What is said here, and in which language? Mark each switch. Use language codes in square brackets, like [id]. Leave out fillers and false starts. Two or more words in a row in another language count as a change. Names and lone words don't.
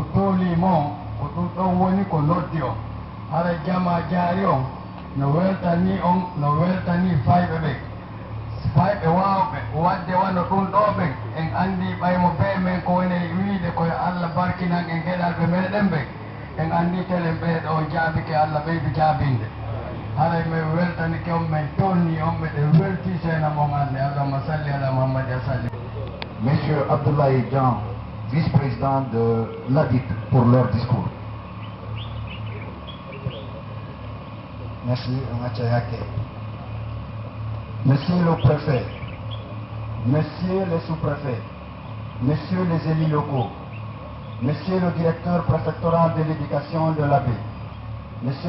[ff] toolimo ko ɗum ɗon woni ko noddi on haray jama jaari on no weltani on no weltani fayɓe ɓen fayɓe wawɓe wadde wano ɗum ɗo ɓen en andi ɓaymo be men ko woni wiide koye Allah barkinan en geɗalɓe meɗen ɓen en andi telen ɓeeɗo on jaabike Allah ɓeydu jaabinde haray min weltanike on min tonni on ɓeɗe welti seena mon ande [ar] اللهم صل على محمد وسلم. [fr] Monsieur Abdoulaye Dian, vice-président de l'ADIP, pour leur discours. Merci, Machayake. Monsieur le préfet, Messieurs les sous-préfets, Messieurs les élus locaux, Monsieur le directeur préfectoral de l'éducation de l'AB, Monsieur